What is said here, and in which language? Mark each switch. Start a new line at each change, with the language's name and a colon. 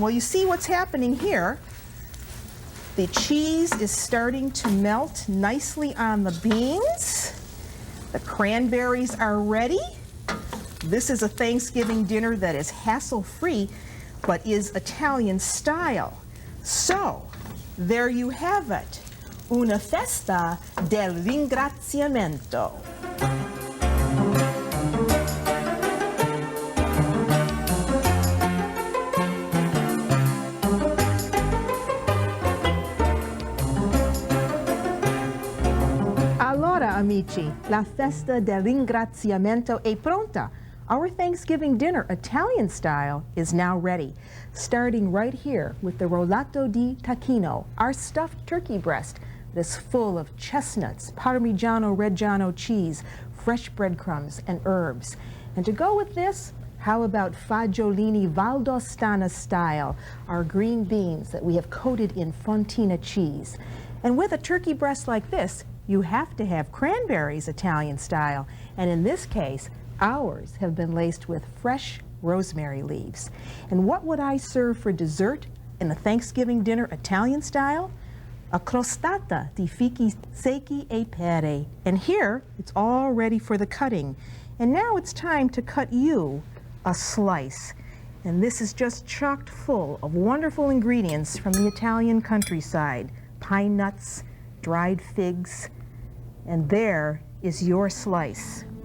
English: Well, you see what's happening here. The cheese is starting to melt nicely on the beans. The cranberries are ready. This is a Thanksgiving dinner that is hassle-free, but is Italian style. So, there you have it.
Italian: Una festa del ringraziamento. Amici, la festa del ringraziamento è pronta.
English: Our Thanksgiving dinner, Italian style, is now ready, starting right here with the rollato di tacchino, our stuffed turkey breast that's full of chestnuts, Parmigiano Reggiano cheese, fresh breadcrumbs, and herbs. And to go with this, how about fagiolini Valdostana style, our green beans that we have coated in fontina cheese. And with a turkey breast like this, you have to have cranberries Italian style, and in this case, ours have been laced with fresh rosemary leaves. And what would I serve for dessert in a Thanksgiving dinner Italian style?
Italian: A crostata di fichi secchi e pere.
English: And here, it's all ready for the cutting. And now it's time to cut you a slice. And this is just chocked full of wonderful ingredients from the Italian countryside. Pine nuts, dried figs, and there is your slice.